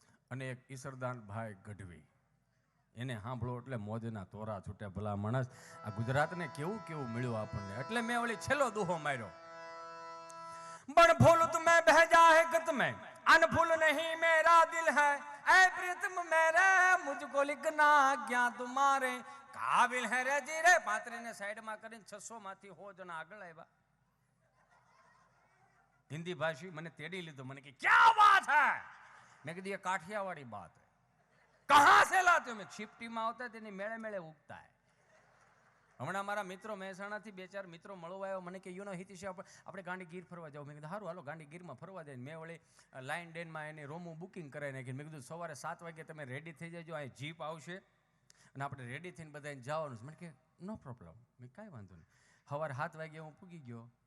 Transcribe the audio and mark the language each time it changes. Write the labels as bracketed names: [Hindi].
[Gujarati] અને એક ઈસરદાન ભાઈ ગઢવી, એને સાંભળો એટલે મોજના તોરા છૂટે. ભલા માણસ, આ ગુજરાતને કેવું કેવું મળ્યું આપણને. એટલે મેં ઓલી છેલ્લો દુહો માર્યો. [Hindi] बड़ फूल तुम्हें भेजा है गत में, अनफूल नहीं मेरा दिल है, ऐ प्रीतम मेरे मुझको लिखना क्या तुम्हारे काबिल है रे जी रे. [Gujarati] 35 ને સાઈડમાં કરીને 600 માંથી 100 જણા આગળ આવ્યા. હિન્દી ભાષી મને તેડી લીધો. મને કે [Hindi] ક્યા વાત હૈ? [Gujarati] મેં કીધું [Hindi] ये काठियावाड़ी बात है. कहां से लाते हो? मैं छिपटीમાં [Gujarati] આવતા તેની મેળે મેળે ઉગતા [Hindi] है. [Gujarati] હમણાં મારા મિત્રો મહેસાણાથી 2-4 મિત્રો મળવા આવ્યો. મને કે યુ નો હિતિશ, આપણે ગાંડી ગીર ફરવા જાવ. મેં કીધું સારું, હાલો ગાંડી ગીરમાં ફરવા જાય. મેં વળી લાઇન ડેનમાં એની રૂમનું બુકિંગ કરાવી નાખી. મેં કીધું સવારે 7 વાગે તમે રેડી થઈ જજો, અહીં જીપ આવશે અને આપણે રેડી થઈને બધાને જવાનું છે. મને કે નો પ્રોબ્લેમ. મેં કાંઈ વાંધો નહીં. સવારે 7 વાગે હું પૂગી ગયો.